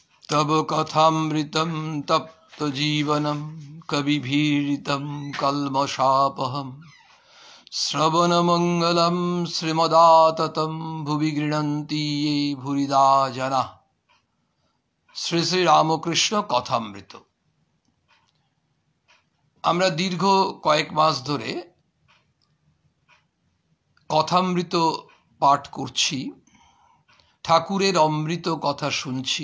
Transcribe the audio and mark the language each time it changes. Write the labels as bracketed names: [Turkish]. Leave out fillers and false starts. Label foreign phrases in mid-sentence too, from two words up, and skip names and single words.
[Sanskrit] तब कथामृतं तप्त जीवनं कविभिरीतं कल्मषापहं श्रवणमंगलं श्रीमदाततं भुवि गृह्णन्ति ये भूरिदा जनाः। [Bangla] শ্রী শ্রী রামকৃষ্ণ কথামৃত। আমরা দীর্ঘ কয়েক মাস ধরে কথামৃত পাঠ করছি, ঠাকুরের অমৃত কথা শুনছি।